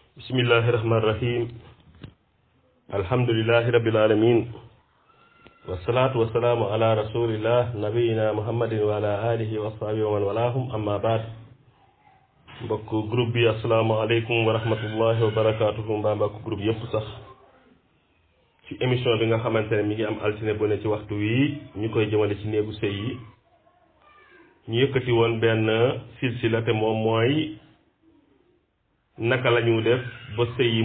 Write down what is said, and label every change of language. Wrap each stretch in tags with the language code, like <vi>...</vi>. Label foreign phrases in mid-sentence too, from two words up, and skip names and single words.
<ar>بسم الله الرحمن الرحيم الحمد لله رب العالمين والصلاة والسلام على رسول الله نبينا محمد وعلى آله وصحبه ومن والاهم أما بعد</ar> <wo>mbokk groupe bi</wo> <ar>السلام عليكم ورحمة الله وبركاته</ar> <wo>mbokk groupe yëpp sax ci émission bi nga xamantene mi ngi am altine bu ne ci waxtu wi ñu koy jëmale ci néegu sëy yi ñu yëkkati woon benn silsila te moom mooy naka lañu def ba sëy yi</wo>